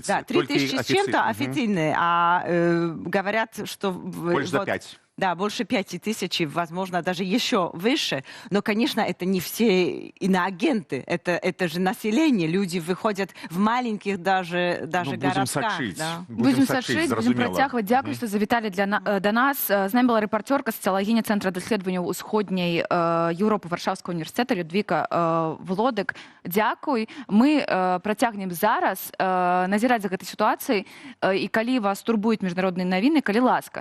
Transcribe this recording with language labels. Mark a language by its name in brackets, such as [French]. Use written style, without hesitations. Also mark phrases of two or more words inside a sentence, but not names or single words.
[Russian] Да, 3000 с чем-то официальные, а говорят, что... Больше за 5. Да, больше 5000, возможно, даже еще выше. Но, конечно, это не все иноагенты. Это же население. Люди выходят в маленьких даже городках. [Belarusian] Будем сачыць, будем працягваць. Дякую, што завіталі да нас. З намі была рэпарцёрка сацыялагіня Цэнтра даследаванняў усходняй Еўропы Варшаўскага універсітэта Людвіка Влодек. Дякуй. Мы працягнем зараз назіраць за гэтай сітуацыяй. І калі вас турбуюць міжнародныя навіны, калі ласка.